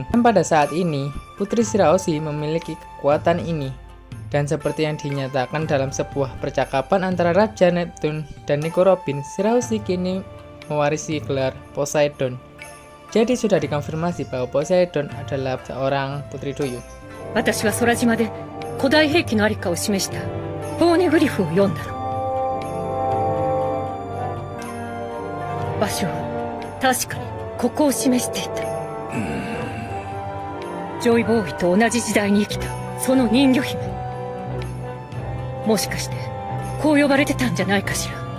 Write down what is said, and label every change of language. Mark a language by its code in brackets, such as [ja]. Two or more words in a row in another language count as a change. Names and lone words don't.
[id] Dan pada saat ini, Putri Shirahoshi memiliki kekuatan ini. Dan seperti yang dinyatakan dalam sebuah percakapan antara Raja Neptune dan Nico Robin, Shirahoshi kini mewarisi gelar Poseidon. Jadi sudah dikonfirmasi bahwa Poseidon adalah seorang putri duyung. [ja] 私は空島で古代兵器のありかを示したポーネグリフを読んだの。場所は確かにここを示していた。ジョイボーイと同じ時代に生きたその人魚姫、もしかしてこう呼ばれてたんじゃないかしら。